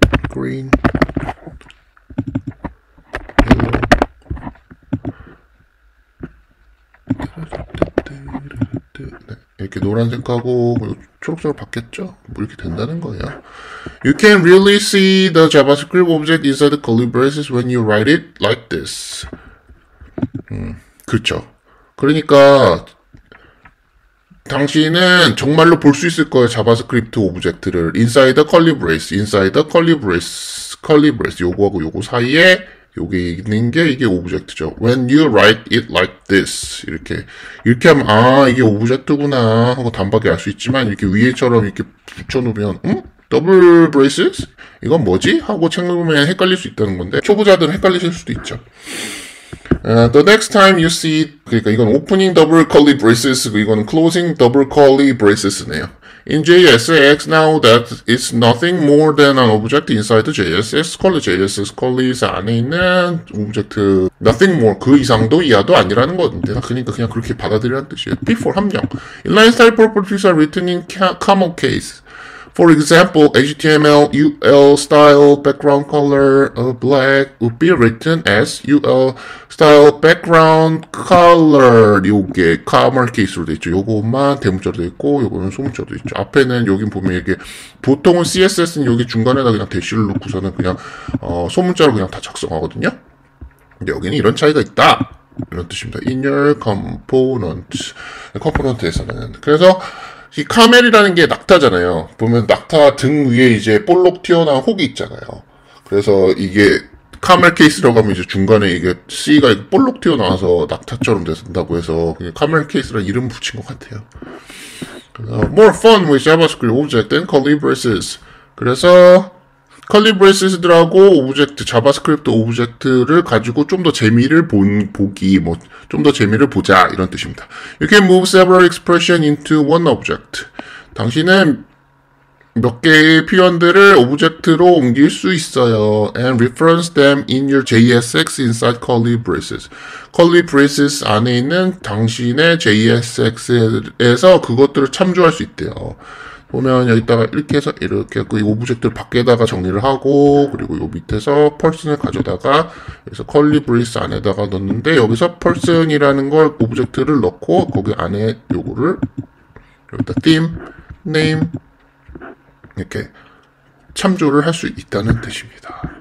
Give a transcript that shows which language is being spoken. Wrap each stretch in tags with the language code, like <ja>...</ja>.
<en>Green, yellow.</en> <ko>네, 이렇게 노란색하고 초록색으로 바뀌었죠? 뭐 이렇게 된다는 거예요.</ko> <en>You can really see the JavaScript object inside the curly braces when you write it like this.</en> <ko>그렇죠. 그러니까 당신은 정말로 볼 수 있을 거예요. 자바스크립트 오브젝트를</ko> <en>inside the curly brace,</en> <ko>inside the curly brace, curly brace 요거하고 요거 사이에 요게 있는 게 이게 오브젝트죠.</ko> <en>When you write it like this</en> <ko>이렇게 하면 아 이게 오브젝트구나 하고 단박에 알 수 있지만 이렇게 위에처럼 이렇게 붙여놓으면 더블 브레이스? 이건 뭐지? 하고 책놓으면 헷갈릴 수 있다는 건데 초보자들은 헷갈리실 수도 있죠.</ko> <en>The next time you see</en> <ko>그러니까 이건</ko> <en>opening double curly braces</en> <ko>이거는</ko> <en>closing double curly braces네요. In JSX now that it's nothing more than an object inside the JSX curly.</en> <ko>JSX curly 안에 있는 오브젝트</ko> <en>nothing more</en> <ko>그 이상도 이하도 아니라는 건데 그러니까 그냥 그렇게 받아들이라는 뜻이에요. Before 함량.</ko> <en>Inline style properties are written in camel case. For example, HTML UL style background color black would be written as UL style background color.</en> <ko>요게 카멀 케이스로 돼 있죠. 요것만 대문자로 돼 있고 요거는 소문자로 돼 있죠. 앞에는 여기 보면 이렇게 보통은 CSS는 여기 중간에다 그냥 대시를 놓고서는 그냥 소문자로 그냥 다 작성하거든요. 근데 여기는 이런 차이가 있다. 이런 뜻입니다.</ko> <en>In your</en> <ko>컴포넌트에서는 그래서 이 카멜이라는 게 낙타잖아요. 보면 낙타 등 위에 이제 볼록 튀어나온 혹이 있잖아요. 그래서 이게 카멜 케이스라고 하면 이제 중간에 이게 C가 볼록 튀어나와서 낙타처럼 된다고 해서 그냥 카멜 케이스라는 이름 붙인 것 같아요.</ko> <en>More fun with JavaScript object and curly braces.</en> <ko>그래서 curly braces들하고 오브젝트, 자바스크립트 오브젝트를 가지고 좀 더 재미를 보기, 좀 더 재미를 보자 이런 뜻입니다.</ko> <en>You can move several expression into one object.</en> <ko>당신은 몇 개의 표현들을 오브젝트로 옮길 수 있어요.</ko> <en>And reference them in your JSX inside curly braces.</en> <ko>curly braces 안에 있는 당신의 JSX에서 그것들을 참조할 수 있대요. 보면 여기다가 이렇게 해서 이렇게 이 오브젝트를 밖에다가 정리를 하고 그리고 요 밑에서 person을 가져다가 여기서 curly brace 안에다가 넣는데 여기서 person이라는 걸 오브젝트를 넣고 거기 안에 요거를 여기다 theme, name 이렇게 참조를 할 수 있다는 뜻입니다.</ko>